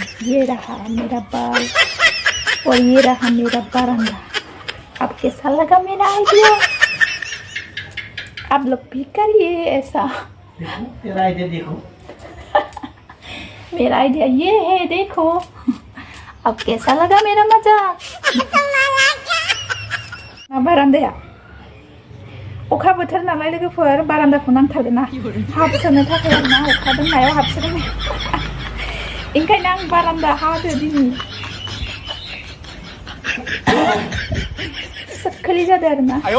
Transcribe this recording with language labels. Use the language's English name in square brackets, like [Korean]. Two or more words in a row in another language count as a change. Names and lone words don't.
[Hindi] ये रहा मेरा बाल और ये रहा मेरा बारांदा। अब कैसा लगा मेरा आइडिया? आप लोग भी करिए ऐसा। तेरा आइडिया देखो। मेरा आइडिया ये है देखो। अब कैसा लगा मेरा मजाक? [Bodo] बारान्दाया अखा बोथोर नालाय लोगोफोर बारान्दाखौ नांथारगोन ना हाबसोनो थाखाय आरोना अखा दोननायाव हाबसोनो ओंखायनो आं बारान्दा हादो दिनै सोखोलि जादों आरोना